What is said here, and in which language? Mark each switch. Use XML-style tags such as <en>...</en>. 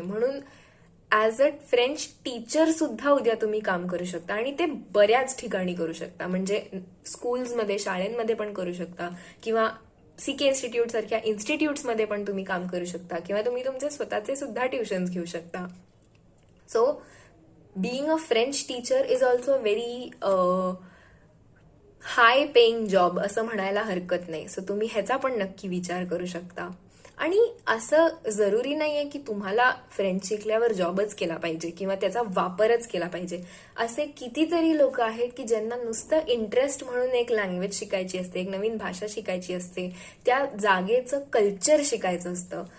<mr>म्हणून</mr> <en>as a French teacher</en> <mr>सुद्धा उद्या तुम्ही काम करू शकता आणि ते बऱ्याच ठिकाणी करू शकता. म्हणजे स्कूल्समध्ये, शाळेंमध्ये पण करू शकता किंवा CK इन्स्टिट्यूट सारख्या इन्स्टिट्यूट्समध्ये पण तुम्ही काम करू शकता किंवा तुम्ही तुमचे स्वतःचे सुद्धा ट्युशन्स घेऊ शकता.</mr> <en>so being a French teacher is also a very high paying job</en> <mr>असं म्हणायला हरकत नाही. सो तुम्ही ह्याचा पण नक्की विचार करू शकता. आणि असं जरुरी नाहीये की तुम्हाला फ्रेंच शिकल्यावर जॉबच केला पाहिजे किंवा त्याचा वापरच केला पाहिजे. असे कितीतरी लोक आहेत की ज्यांना नुसतं इंटरेस्ट म्हणून एक लँग्वेज शिकायची असते, एक नवीन भाषा शिकायची असते, त्या जागेचं कल्चर शिकायचं असतं.</mr>